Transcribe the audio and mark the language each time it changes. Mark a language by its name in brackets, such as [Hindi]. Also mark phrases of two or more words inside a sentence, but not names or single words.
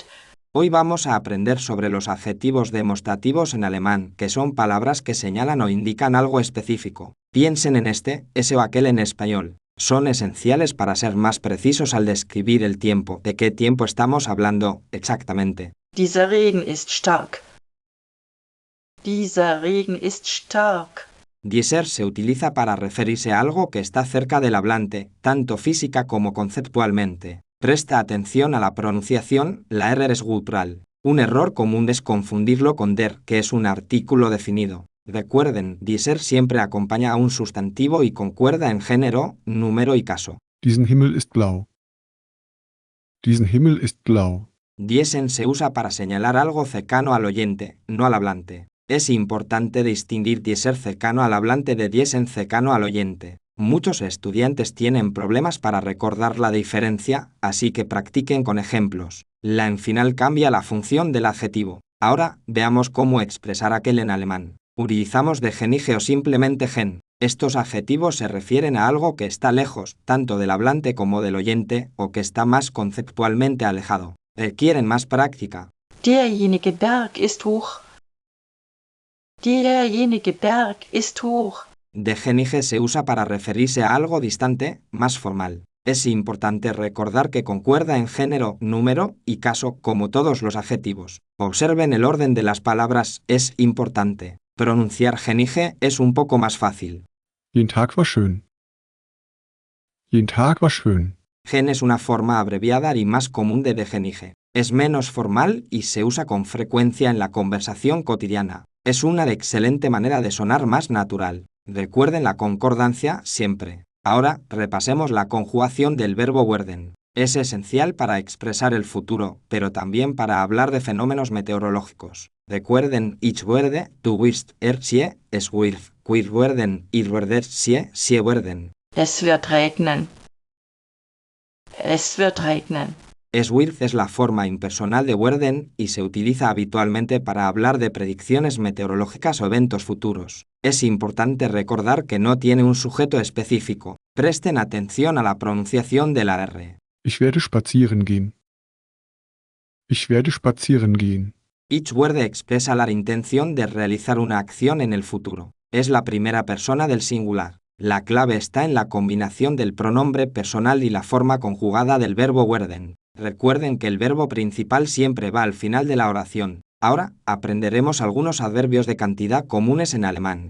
[Spanish] Hoy vamos a aprender sobre los adjetivos demostrativos en alemán, que son palabras que señalan o indican algo específico. Piensen en ese o aquel en español. Son esenciales para ser más precisos al describir el tiempo. ¿De qué tiempo estamos hablando exactamente? [German] Dieser Regen ist stark. Dieser Regen ist stark. [Spanish] Dieser se utiliza para referirse a algo que está cerca del hablante, tanto física como conceptualmente. Presta atención a la pronunciación, la R es gutural. Un error común es confundirlo con der, que es un artículo definido. Recuerden, dieser siempre acompaña a un sustantivo y concuerda en género, número y caso. [German] Diesen Himmel ist blau. Diesen Himmel ist blau. [Spanish] Diesen se usa para señalar algo cercano al oyente, no al hablante. Es importante distinguir dieser cercano al hablante de diesen cercano al oyente. Muchos estudiantes tienen problemas para recordar la diferencia, así que practiquen con ejemplos. La en final cambia la función del adjetivo. Ahora, veamos cómo expresar aquel en alemán. Utilizamos de genige o simplemente gen. Estos adjetivos se refieren a algo que está lejos, tanto del hablante como del oyente, o que está más conceptualmente alejado. Requieren más práctica. [German] Derjenige Berg ist hoch. Derjenige Berg ist hoch. [Spanish] De genige se usa para referirse a algo distante, más formal. Es importante recordar que concuerda en género, número y caso como todos los adjetivos. Observen el orden de las palabras, es importante. Pronunciar genige es un poco más fácil. [German] Jeden Tag war schön. Jeden Tag war schön. [Spanish] Gen es una forma abreviada y más común de genige. Es menos formal y se usa con frecuencia en la conversación cotidiana. Es una excelente manera de sonar más natural. Recuerden la concordancia siempre. Ahora, repasemos la conjugación del verbo werden. Es esencial para expresar el futuro, pero también para hablar de fenómenos meteorológicos. Recuerden, [German] ich werde, du wirst, sie, es wird, wir werden, ihr werdet, sie werden. Es wird regnen. Es wird regnen. Es wird [Spanish] es la forma impersonal de werden y se utiliza habitualmente para hablar de predicciones meteorológicas o eventos futuros. Es importante recordar que no tiene un sujeto específico. Presten atención a la pronunciación de la R. [German] Ich werde spazieren gehen. Ich werde spazieren gehen. Ich werde [Spanish] expresa la intención de realizar una acción en el futuro. Es la primera persona del singular. La clave está en la combinación del pronombre personal y la forma conjugada del verbo werden. Recuerden que el verbo principal siempre va al final de la oración. Ahora, aprenderemos algunos adverbios de cantidad comunes en alemán.